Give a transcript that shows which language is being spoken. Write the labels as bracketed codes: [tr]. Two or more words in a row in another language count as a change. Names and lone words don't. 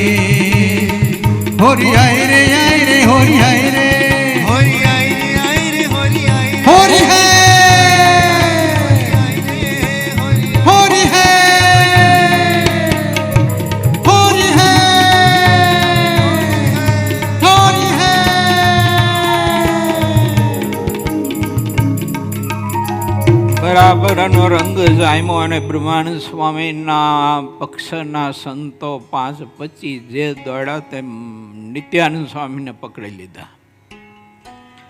[hi] होरी आई रे होरी आई रे होरी आई रे आई रे होरी आई रे होरी है आई रे होरी होरी है होरी है होरी है. [gu] બરાબરનો રંગ જામ્યો અને બ્રહ્માનંદ સ્વામીના પક્ષના સંતો 5-25 જે દોડ્યા તેમ નિત્યાનંદ સ્વામીને પકડી લીધા.